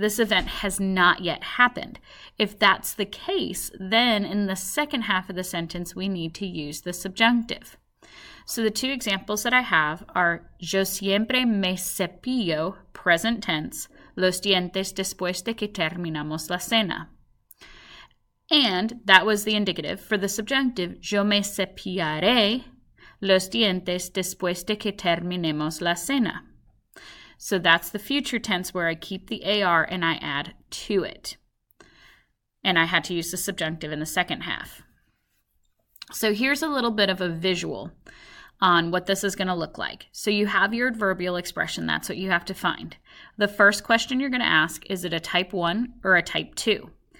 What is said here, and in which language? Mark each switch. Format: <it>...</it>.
<en>This event has not yet happened. If that's the case, then in the second half of the sentence, we need to use the subjunctive. So the two examples that I have are</en> <es>yo siempre me cepillo,</es> <en>present tense,</en> <es>los dientes después de que terminamos la cena.</es> <en>And that was the indicative. For the subjunctive,</en> <es>yo me cepillaré los dientes después de que terminemos la cena.</es> <en>So that's the future tense where I keep the AR and I add to it. And I had to use the subjunctive in the second half. So here's a little bit of a visual on what this is going to look like. So you have your adverbial expression. That's what you have to find. The first question you're going to ask, is it a type 1 or a type 2?</en>